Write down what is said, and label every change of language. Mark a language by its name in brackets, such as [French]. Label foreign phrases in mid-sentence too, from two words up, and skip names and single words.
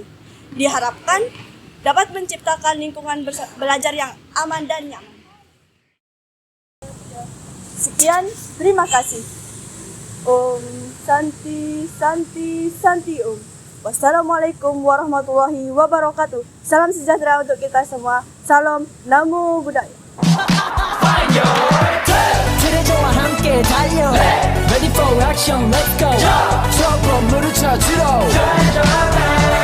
[Indonesian] Diharapkan dapat menciptakan lingkungan belajar yang aman dan nyaman. Sekian, terima kasih. [Sanskrit] ॐ शान्ति शान्ति शान्ति ॐ. [Arabic] والسلام عليكم ورحمة الله وبركاته. [Indonesian] Salam sejahtera untuk kita semua. Salam [Pali] Namo Buddhaya. [Korean] 트레저와 함께 달려 [English] Ready for action, let's go [Korean] 트러블 물을 쳐주러